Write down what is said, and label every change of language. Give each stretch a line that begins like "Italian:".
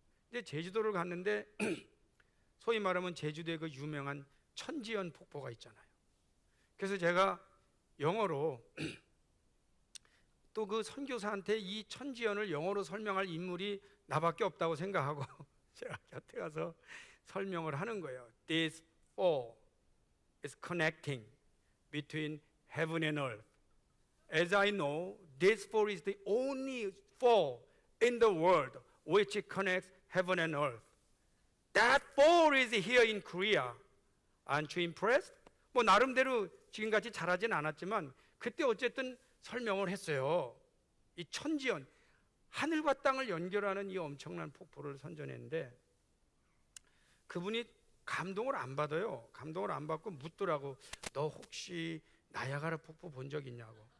Korean: 근데 제주도를 갔는데 소위 말하면 제주도에 그 유명한 천지연 폭포가 있잖아요. 그래서 제가 영어로 또 그 선교사한테 이 천지연을 영어로 설명할 인물이 나밖에 없다고 생각하고 제가 곁에 가서 설명을 하는 거예요.
English: This fall is connecting between heaven and earth. As I know, this fall is the only fall in the world which connects heaven and earth. That fall is here in Korea. Aren't you impressed?
Korean: 뭐 나름대로 지금같이 잘하진 않았지만 그때 어쨌든 설명을 했어요. 이 천지연, 하늘과 땅을 연결하는 이 엄청난 폭포를 선전했는데 그분이 감동을 안 받아요. 감동을 안 받고 묻더라고. 너 혹시 나야가라 폭포 본 적 있냐고.